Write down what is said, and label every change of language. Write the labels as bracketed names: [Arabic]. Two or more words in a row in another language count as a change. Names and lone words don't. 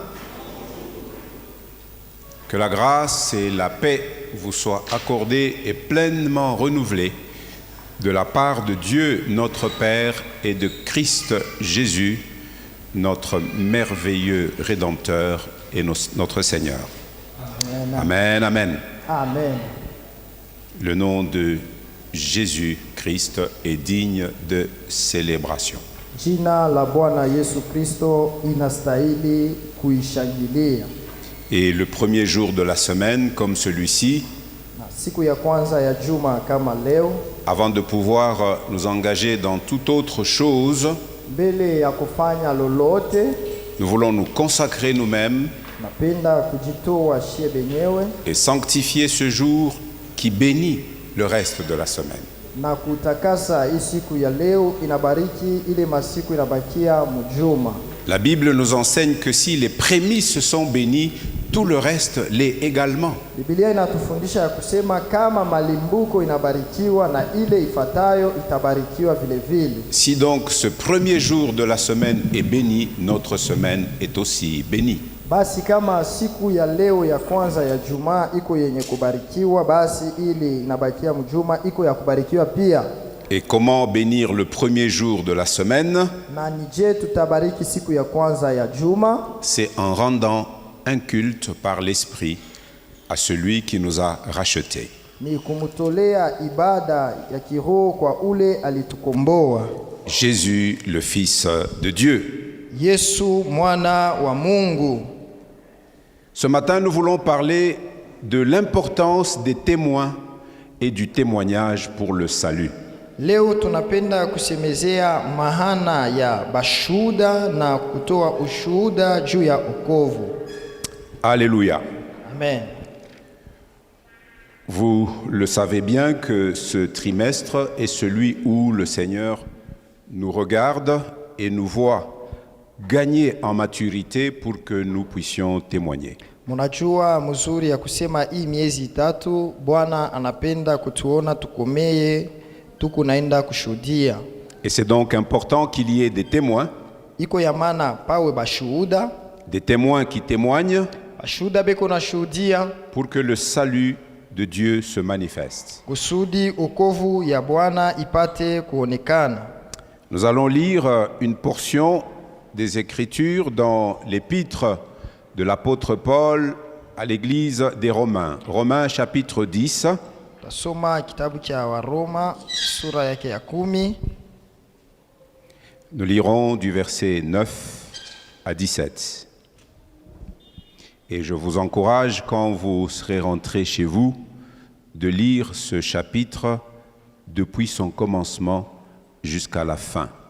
[French] Que la grâce et la paix vous soient accordées et pleinement renouvelées de la part de Dieu notre Père et de Christ Jésus, notre merveilleux Rédempteur et notre Seigneur. Amen, amen. Amen. Le nom de Jésus-Christ est digne de célébration. [Swahili] Jina la Bwana Yesu Kristo inastahili kuishangilia. [French] Et le premier jour de la semaine, comme celui-ci, [Swahili] Siku ya kwanza ya juma kama leo, [French] avant de pouvoir nous engager dans toute autre chose, [Swahili] mbele ya kufanya lolote, [French] nous voulons nous consacrer nous-mêmes [Swahili] napenda kujitoa shie benyewe [French] et sanctifier ce jour qui bénit le reste de la semaine. [Swahili] na kutakasa hii siku ya leo inabariki ile masiku inabakia mjuma. [French] La Bible nous enseigne que si les prémices sont bénies, tout le reste l'est également. [Swahili] Biblia inatufundisha ya kusema kama malimbuko inabarikiwa na ile ifatayo itabarikiwa vile vile. [French] Si donc ce premier jour de la semaine est béni, notre semaine est aussi bénie. [Swahili] Basi kama siku ya leo ya kwanza ya juma iko yenye kubarikiwa, basi ile inabakia mjuma iko ya kubarikiwa pia. [French] Et comment bénir le premier jour de la semaine? [Swahili] Na nije tutabariki siku ya kwanza ya juma? [French] C'est en rendant un culte par l'Esprit à celui qui nous a rachetés. [Swahili] Ni kumtolea ibada ya kiroho kwa ule alitukomboa. [French] Jésus, le Fils de Dieu. [Swahili] Yesu mwana wa Mungu. [French] Ce matin, nous voulons parler de l'importance des témoins et du témoignage pour le salut. [Swahili] Leo tunapenda kusemezea mahana ya bashuda na kutoa ushuhuda juu ya wokovu. [French] Alléluia. Amen. Vous le savez bien que ce trimestre est celui où le Seigneur nous regarde et nous voit gagner en maturité pour que nous puissions témoigner. [Swahili] Munajua mzuri ya kusema hii miezi tatu Bwana anapenda kutuona tukomeye tukunaenda kushuhudia. [French] Et c'est donc important qu'il y ait des témoins, [Swahili] Iko ya maana pawe bashuhuda, [French] des témoins qui témoignent [Swahili] bashuhuda beko na shuhudia [French] pour que le salut de Dieu se manifeste. [Swahili] kusudi wokovu ya Bwana ipate kuonekana. [French] Nous allons lire une portion des Écritures dans l'épître de l'apôtre Paul à l'église des Romains. Romains chapitre 10. [Swahili] Tasoma kitabu cha Waroma sura yake ya 10. [French] Nous lirons du verset 9 à 17. Et je vous encourage, quand vous serez rentrés chez vous, de lire ce chapitre depuis son commencement jusqu'à la fin.